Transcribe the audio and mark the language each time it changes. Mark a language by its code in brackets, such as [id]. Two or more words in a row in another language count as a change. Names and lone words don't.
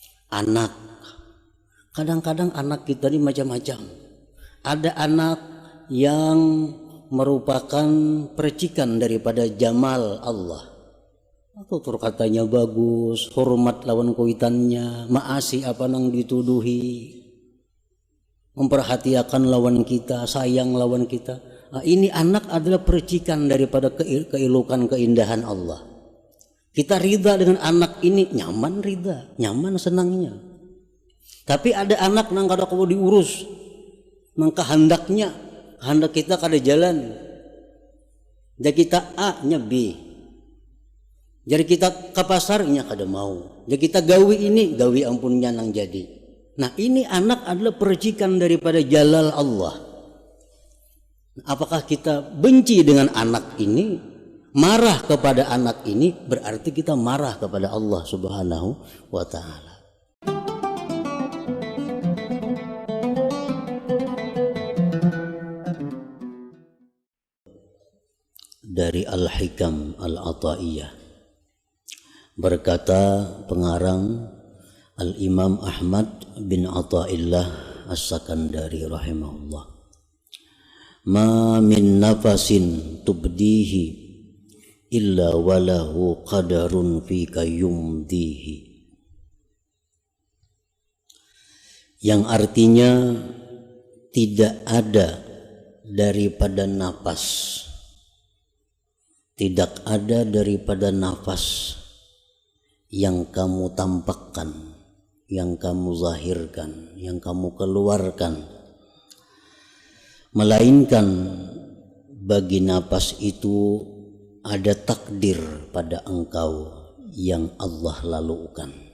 [id] anak. Kadang-kadang anak kita ini macam-macam. Ada anak yang merupakan percikan daripada [ar] جمال الله. [bjn] Tutur katanya bagus, hormat lawan kuitannya, maasi apa nang dituduhi, memperhatikan lawan kita, sayang lawan kita. Nah, ini anak adalah percikan daripada keelokan keindahan Allah. Kita ridha dengan anak ini, nyaman ridha, nyaman senangnya. Tapi ada anak nang kada kau diurus, nang kehendaknya, kehendak kita kada jalan. Jadi kita A nya B. Jadi kita ke pasarnya kada mau. Jadi kita gawi ini, gawi ampunnya nang jadi. [id] Nah, ini anak adalah percikan daripada [ar] جلال الله. [id] Apakah kita benci dengan anak ini, marah kepada anak ini, berarti kita marah kepada Allah [ar] سبحانه وتعالى. [id] Dari Al-Hikam Al-Ataiyah, berkata pengarang Al-Imam [ar] Ahmad bin Athaillah As-Sakandari rahimahullah, ما من نفس تبديه إلا وله قدر فيك يمضيه, [id] yang artinya tidak ada daripada nafas, tidak ada daripada nafas yang kamu tampakkan, yang kamu zahirkan, yang kamu keluarkan, melainkan bagi napas itu ada takdir pada engkau yang Allah lalukan.